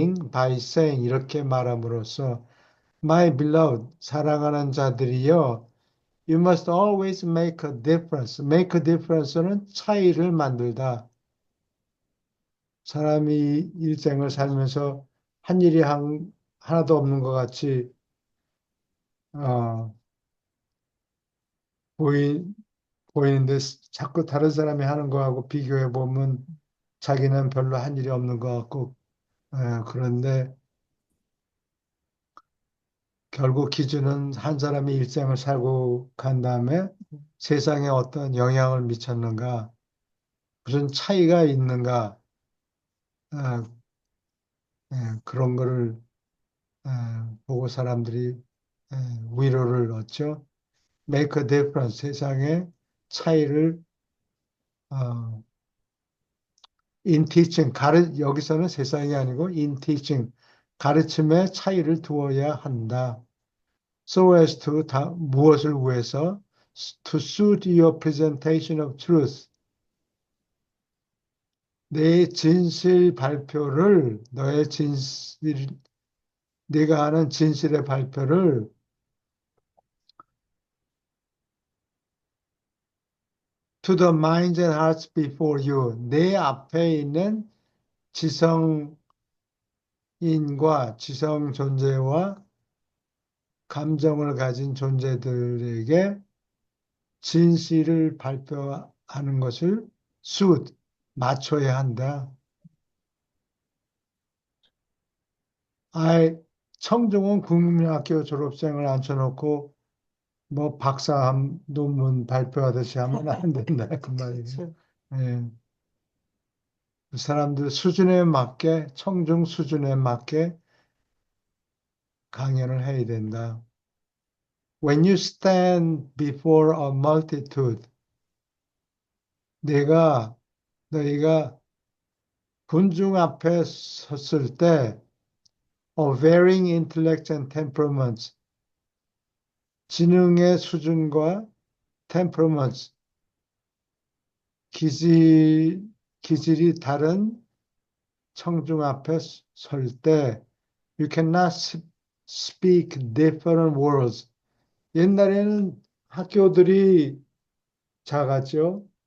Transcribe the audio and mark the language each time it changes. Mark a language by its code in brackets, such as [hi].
[en] by saying [ko] 이렇게 말함으로써 [en] My beloved, [ko] 사랑하는 자들이여, [en] you must always make a difference. [ko] make a difference는 차이를 만들다. 사람이 일생을 살면서 한 일이 하나도 없는 것 같이 어, 보이, 보이는데 자꾸 다른 사람이 하는 거하고 비교해 보면 자기는 별로 한 일이 없는 것 같고 그런데 결국 기준은 한 사람이 일생을 살고 간 다음에 세상에 어떤 영향을 미쳤는가, 무슨 차이가 있는가, 어, 그런 거를 보고 사람들이 위로를 얻죠. [en] Make a difference, [ko] 세상에 차이를 어, [en] in teaching, [ko] 여기서는 세상이 아니고 in teaching, 가르침에 차이를 두어야 한다. [en] So as to [ko] 무엇을 위해서 [en] to suit your presentation of truth. [ko] 내 진실 발표를 너의 진실 네가 하는 진실의 발표를 [en] to the minds and hearts before you [ko] 내 앞에 있는 지성인과 지성 존재와 감정을 가진 존재들에게 진실을 발표하는 것을 suit 맞춰야 한다. 청중은 국민학교 졸업생을 앉혀놓고 뭐 박사 논문 발표하듯이 하면 안 된다 그 말이에요. 예. 그 사람들 수준에 맞게 청중 수준에 맞게 강연을 해야 된다. [en] When you stand before a multitude, [ko] 너희가 군중 앞에 섰을 때 [en] of varying intellect and temperaments, [ko] 지능의 수준과 [en] temperaments, [ko] 기질, 기질이 다른 청중 앞에 설 때 [en] you cannot speak different words. [ko] 옛날에는 학교들이 작았죠.